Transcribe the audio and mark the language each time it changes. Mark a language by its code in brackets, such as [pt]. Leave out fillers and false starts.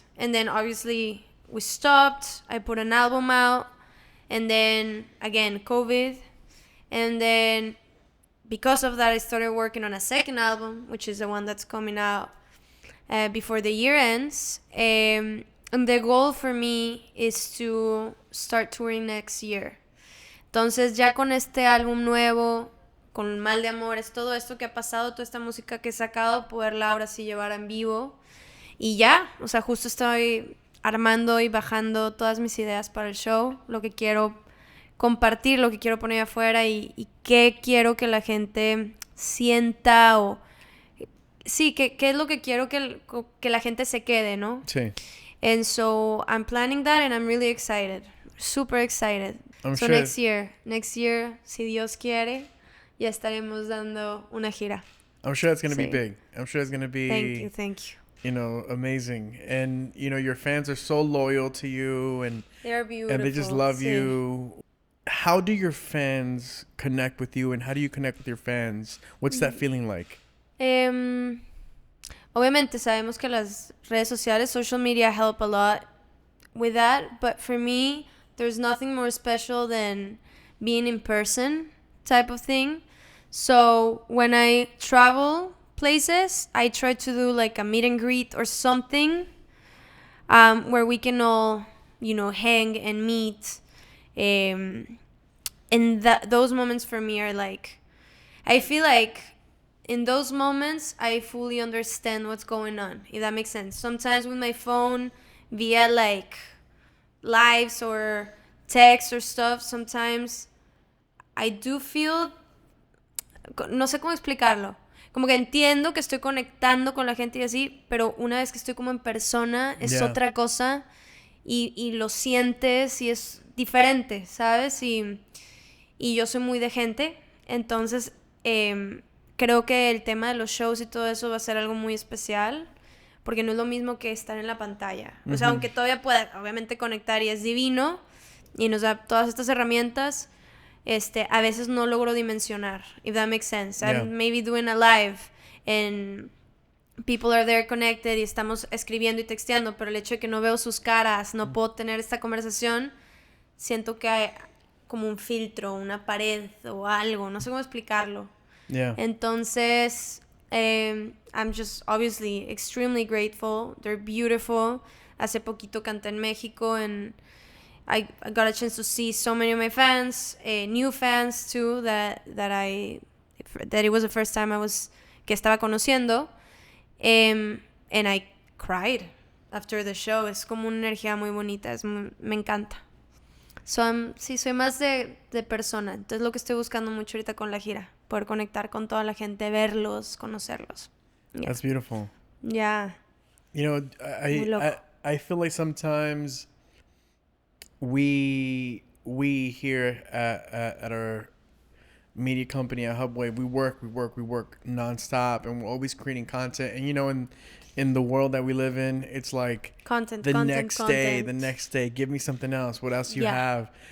[en] And then obviously we stopped. I put an album out, and then again, COVID. And then because of that, I started working on a second album, which is the one that's coming out before the year ends. And the goal for me is to start touring next year. [es] Entonces ya con este álbum nuevo, con Mal de Amores, todo esto que ha pasado, toda esta música que he sacado, poderla ahora sí llevar en vivo. Y ya, o sea, justo estoy armando y bajando todas mis ideas para el show, lo que quiero compartir, lo que quiero poner afuera y qué quiero que la gente sienta o... Sí, qué es lo que quiero que la gente se quede, ¿no? Sí. [en] And so I'm planning that and I'm really excited. Super excited. I'm So sure. next year, [es] si Dios quiere, ya estaremos dando una gira. [en] I'm sure it's going to be [es] Sí. [en] big. I'm sure it's going to be, Thank you. you know, amazing. And, you know, your fans are so loyal to you and They are beautiful. and they just love [es] sí. [en] you. How do your fans connect with you and how do you connect with your fans? What's that feeling like? [es] Obviamente sabemos que las redes sociales, [en] social media help a lot with that, but for me, there's nothing more special than being in person type of thing. So when I travel places, I try to do like a meet and greet or something where we can all, you know, hang and meet. And those moments for me are like, I feel like in those moments, I fully understand what's going on, if that makes sense. Sometimes with my phone, via like lives or text or stuff, sometimes I do feel, [es] no sé cómo explicarlo, como que entiendo que estoy conectando con la gente y así, pero una vez que estoy como en persona es otra cosa y lo sientes y es diferente, ¿sabes? Y yo soy muy de gente, entonces creo que el tema de los shows y todo eso va a ser algo muy especial, porque no es lo mismo que estar en la pantalla. O sea, aunque todavía pueda, obviamente, conectar y es divino, y nos da todas estas herramientas, a veces no logro dimensionar, [en] if that makes sense. Yeah. I'm maybe doing a live, and people are there connected, [es] y estamos escribiendo y texteando, pero el hecho de que no veo sus caras, no puedo tener esta conversación, siento que hay como un filtro, una pared o algo, no sé cómo explicarlo. [en] Yeah. [es] Entonces, [en] I'm just obviously extremely grateful. They're beautiful. [es] Hace poquito canté en México [en] and I got a chance to see so many of my fans, new fans too, that it was the first time [es] que estaba conociendo. [en] And I cried after the show. [es] Es como una energía muy bonita, me encanta. Sí, soy más de persona. Entonces lo que estoy buscando mucho ahorita con la gira, poder conectar con toda la gente, verlos, conocerlos. [en] Yeah. That's beautiful. Yeah. You know, I feel like sometimes we here at our media company at Hubwav, we work nonstop, and we're always creating content. And you know, in the world that we live in, it's like the next day, give me something else. What else you have?